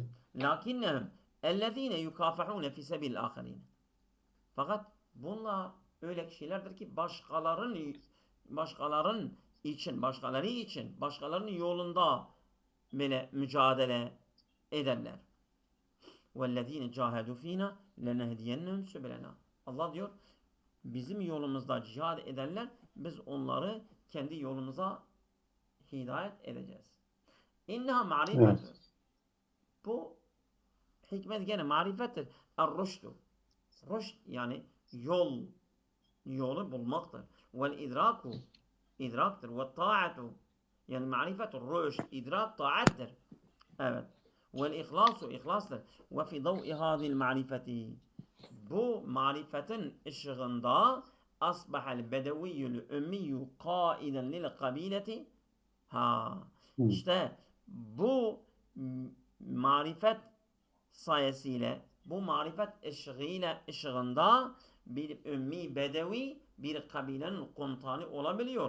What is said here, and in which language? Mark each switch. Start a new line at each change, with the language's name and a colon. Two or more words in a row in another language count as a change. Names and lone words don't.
Arabic: لكنهم الذين يكافحون في سبيل آخرين.
Turkish: Fakat bunlar öyle kişilerdir ki başkaları için, başkalarının yolunda böyle mücadele ederler.
Arabic: وَالَّذ۪ينَ جَاهَدُوا ف۪ينَا لَنَهْدِيَنَّهُمْ سُبُلَنَا.
Turkish: Allah diyor, bizim yolumuzda cihad ederler, biz onları kendi yolumuza hidayet edeceğiz.
Arabic: إنها معرفة.
Turkish: Evet. Bu hikmet gene marifettir. Er-rüştü. Rüşt yani yolu bulmaktır.
Arabic: والإدراك idraktır. والطاعة
Turkish: yani
Arabic: معرفة الرشد
Turkish: idrak taattır. Evet.
Arabic: والإخلاص إخلاص وفي ضوء هذه المعرفة
Turkish: bu marifetin ışığında
Arabic: أصبح البدوي الأمي قائدا للقبيلة ha
Turkish: Hı. işte bu marifet sayesiyle bu marifet ışığında bir ümmi bedevi bir kabilenin komutanı olabiliyor.